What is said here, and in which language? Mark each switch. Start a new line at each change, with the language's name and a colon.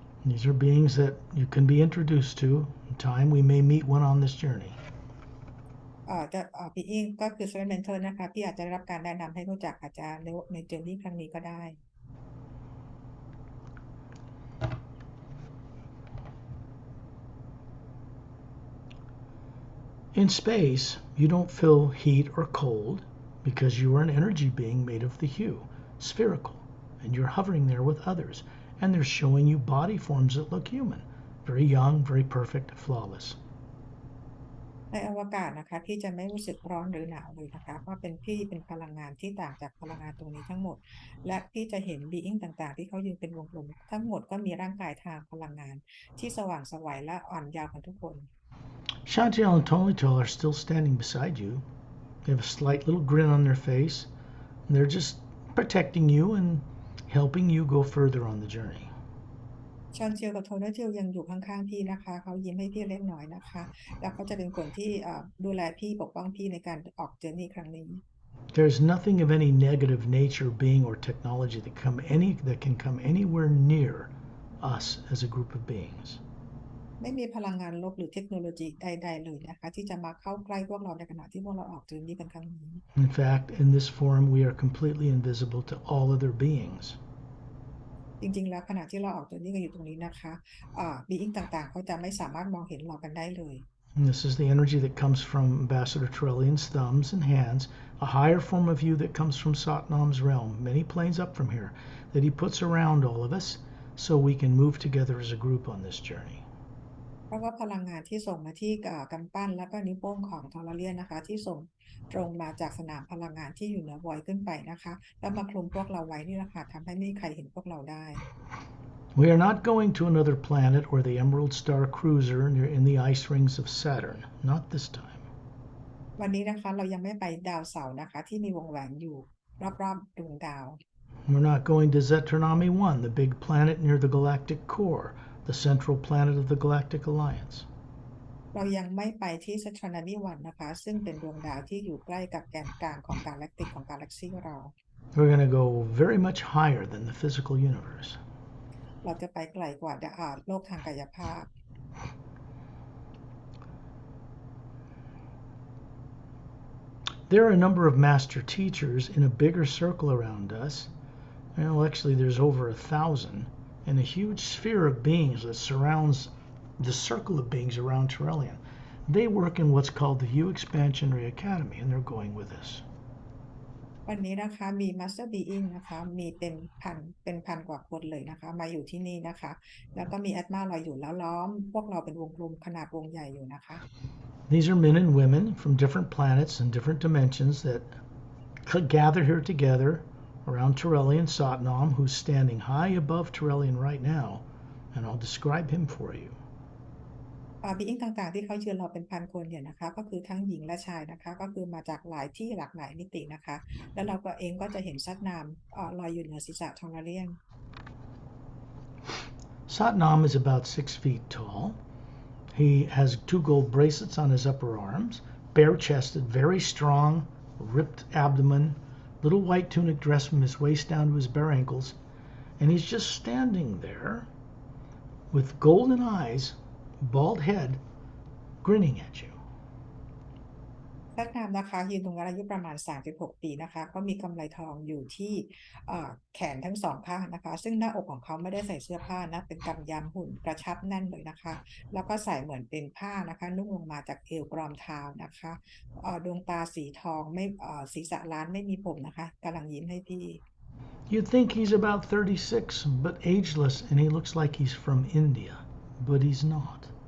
English: These are beings that you can be introduced to. In time, we may meet one on this journey.
Thai: พี่อิงก็คือ Silent Mentor นะคะพี่อาจจะได้รับการแนะนำให้รู้จักอาจารย์ในเจอร์นี่ครั้งนี้ก็ได้
English: In space, you don't feel heat or cold because you are an energy being made of the hue, spherical, and you're hovering there with others, and they're showing you body forms that look human, very young, very perfect, flawless.
Thai: ในอวกาศนะคะพี่จะไม่รู้สึกร้อนหรือหนาวเลยนะคะเพราะพี่เป็นพลังงานที่ต่างจากพลังงานตรงนี้ทั้งหมดและพี่จะเห็นบีอิงต่างๆที่เขายืนเป็นวงกลมทั้งหมดก็มีร่างกายทางพลังงานที่สว่างไสวและอ่อนเยาว์กันทุกคน
English: Chantel and Tolital are still standing beside you. They have a slight little grin on their face, and they're just protecting you and helping you go further on the journey.
Thai: ชอนเจียวกับโทนเจียวยังอยู่ข้างๆพี่นะคะเขายิ้มให้พี่เล็กน้อยนะคะแล้วเขาจะเป็นคนที่ดูแลพี่ปกป้องพี่ในการออกเจอร์นี่ครั้งนี้
English: There's nothing of any negative nature, being, or technology that can come anywhere near us as a group of beings.
Thai: ไม่มีพลังงานลบหรือเทคโนโลยีใดๆเลยนะคะที่จะมาเข้าใกล้พวกเราในขณะที่พวกเราออกเจอร์นี่กันครั้งนี้
English: In fact, in this form, we are completely invisible to all other beings.
Thai: จริงๆแล้วขณะที่เราออกเจอร์นี่กันอยู่ตรงนี้นะคะบีอิงต่างๆเขาจะไม่สามารถมองเห็นเรากันได้เลย
English: And this is the energy that comes from Ambassador Trellian's thumbs and hands, a higher form of you that comes from Satnam's realm, many planes up from here, that he puts around all of us so we can move together as a group on this journey.
Thai: เพราะว่าพลังงานที่ส่งมาที่กำปั้นและก็นิ้วโป้งของทอร์เรียนนะคะที่ส่งตรงมาจากสนามพลังงานที่อยู่เหนือวอยขึ้นไปนะคะแล้วมาคลุมพวกเราไว้นี่แหละค่ะทำให้ไม่มีใครเห็นพวกเราได้
English: We are not going to another planet or the Emerald Star Cruiser in the ice rings of Saturn. Not this time.
Thai: วันนี้นะคะเรายังไม่ไปดาวเสาร์นะคะที่มีวงแหวนอยู่รอบๆดวงดาว
English: We're not going to Zetronomy 1, the big planet near the galactic core, the central planet of the Galactic Alliance.
Thai: เรายังไม่ไปที่สตรานามีวันนะคะซึ่งเป็นดวงดาวที่อยู่ใกล้กับแกนกลางของกาแล็กติกของกาแล็กซี่เรา
English: We're going to go very much higher than the physical universe.
Thai: เราจะไปไกลกว่าโลกทางกายภาพ
English: There are a number of master teachers in a bigger circle around us. Well, actually, there's over 1,000, and a huge sphere of beings that surrounds the circle of beings around Turelian. They work in what's called the U Expansionary Academy, and they're going with us.
Thai: วันนี้นะคะมี Master Being นะคะมีเป็นพันกว่าคนเลยนะคะมาอยู่ที่นี่นะคะแล้วก็มี Atma เราอยู่แล้วล้อมพวกเราเป็นวงกลมขนาดวงใหญ่อยู่นะคะ
English: These are men and women from different planets and different dimensions that gather here together around Turelian Satnam, who's standing high above Turelian right now, and I'll describe him for you.
Thai: บีอิงต่างๆที่เขายืนเราเป็นพันคนเนี่ยนะคะก็คือทั้งหญิงและชายนะคะก็คือมาจากหลายที่หลากหลายมิตินะคะแล้วเราก็เองก็จะเห็นซัดนามลอยอยู่เหนือศีรษะทองเรียน
English: Satnam is about 6 feet tall. He has 2 gold bracelets on his upper arms, bare-chested, very strong, ripped abdomen, little white tunic dress from his waist down to his bare ankles, and he's just standing there with golden eyes, bald head, grinning at you.
Thai: ซัดนามนะคะยืนตรงนั้นอายุประมาณ36ปีนะคะก็มีกำไลทองอยู่ที่แขนทั้งสองข้างนะคะซึ่งหน้าอกของเขาไม่ได้ใส่เสื้อผ้านะเป็นกำยำหุ่นกระชับแน่นเลยนะคะแล้วก็ใส่เหมือนเป็นผ้านะคะนุ่งลงมาจากเอวกรอมเท้านะคะดวงตาสีทองไม่ศีรษะล้านไม่มีผมนะคะกำลังยิ้มให้พี่
English: You'd think he's about 36, but ageless, and he looks like he's from India, but he's not.